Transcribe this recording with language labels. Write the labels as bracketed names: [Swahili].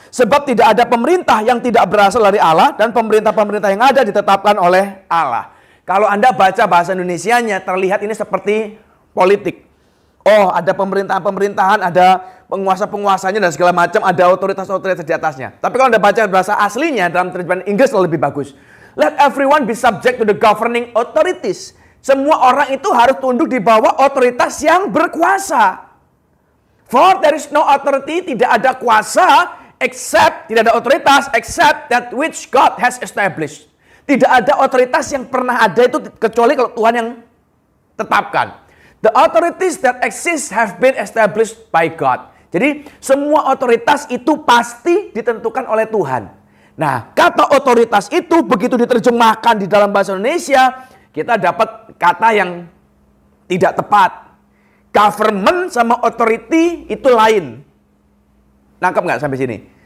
[Indonesian] Sebab tidak ada pemerintah yang tidak berasal dari Allah. Dan pemerintah-pemerintah yang ada ditetapkan oleh Allah. Kalau Anda baca bahasa Indonesianya, terlihat ini seperti politik. Oh, ada pemerintahan-pemerintahan, ada penguasa-penguasanya dan segala macam, ada otoritas-otoritas di atasnya. Tapi kalau Anda baca bahasa aslinya dalam terjemahan Inggris lebih bagus. [English] Let everyone be subject to the governing authorities. [Indonesian] Semua orang itu harus tunduk di bawah otoritas yang berkuasa. [English] For there is no authority, [Indonesian] tidak ada kuasa, [English] except, [Indonesian] tidak ada otoritas, [English] except that which God has established. [Indonesian] Tidak ada otoritas yang pernah ada itu kecuali kalau Tuhan yang tetapkan. [English] The authorities that exist have been established by God. [Indonesian] Jadi semua otoritas itu pasti ditentukan oleh Tuhan. Nah, kata otoritas itu begitu diterjemahkan di dalam bahasa Indonesia, kita dapat kata yang tidak tepat. Government sama authority itu lain. Nangkep nggak sampai sini?